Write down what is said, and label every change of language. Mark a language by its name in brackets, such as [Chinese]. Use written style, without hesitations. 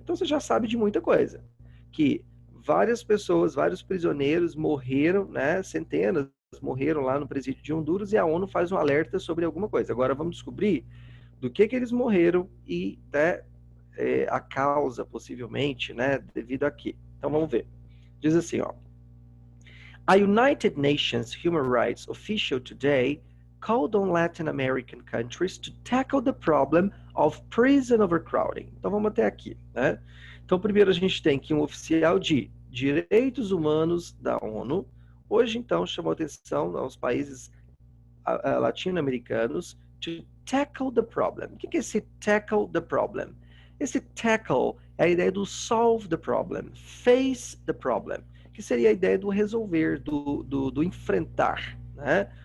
[Portuguese] Então você já sabe de muita coisa, que várias pessoas, vários prisioneiros morreram, né, centenas morreram lá no presídio de Honduras e a ONU faz um alerta sobre alguma coisa. Agora vamos descobrir do que eles morreram e, né, a causa, possivelmente, né, devido a quê. Então vamos ver. Diz assim, ó. [English] A United Nations human rights official today called on Latin American countries to tackle the problem of prison overcrowding. [Portuguese] Então vamos até aqui, né? Então, primeiro a gente tem que um oficial de direitos humanos da ONU, hoje então chamou atenção aos países latino-americanos [English] to tackle the problem. [Portuguese] O que é esse tackle the problem? Esse tackle é a ideia do [English] solve the problem, face the problem, [Portuguese] que seria a ideia do resolver, do enfrentar, né?